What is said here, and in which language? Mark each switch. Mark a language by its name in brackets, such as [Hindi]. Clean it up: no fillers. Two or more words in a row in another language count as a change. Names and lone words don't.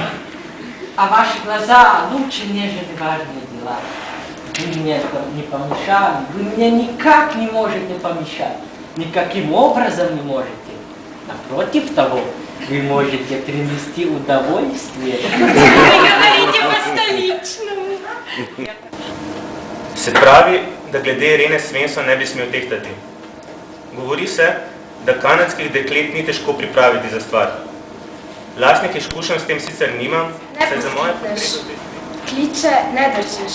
[Russian] А ваши глаза лучше, нежели важные дела. Вы мне не помешали, вы мне никак не можете помешать. Никаким образом не можете. Напротив того, вы можете принести удовольствие. Вы говорите по-столичному. [Slovenian] Se pravi, da glede Irene Svensson ne bi smel tehtati. Govori se, da kanadskih deklet ni težko pripraviti za stvar. Lastnih izkušenj s tem sicer nimam, saj za moje potrebe... Kliče ne držiš.